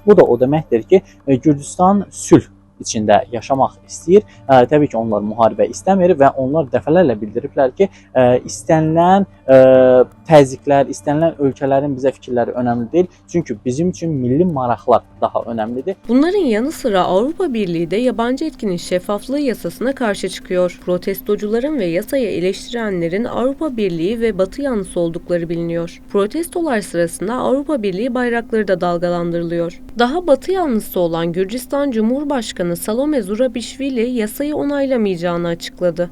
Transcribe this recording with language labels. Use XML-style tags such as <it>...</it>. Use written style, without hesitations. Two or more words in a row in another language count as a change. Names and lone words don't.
<az>Bu da o deməkdir ki, Gürcistan sülh içində yaşamaq istəyir. Təbii ki, onlar müharibə istəmir və onlar dəfələrlə bildiriblər ki, istənilən təzyiqlər, istənilən ölkələrin bizə fikirləri önəmli deyil. Çünki bizim üçün milli maraqlar daha önəmlidir.</az> <tr>Bunların yanı sıra Avrupa Birliği de yabancı etkinin şeffaflığı yasasına karşı çıkıyor. Protestocuların ve yasayı eleştirenlerin Avrupa Birliği ve Batı yanlısı oldukları biliniyor. Protestolar sırasında Avrupa Birliği bayrakları da dalgalandırılıyor. Daha Batı yanlısı olan Gürcistan Cumhurbaşkanı Salome Zurabishvili yasayı onaylamayacağını açıkladı.</tr>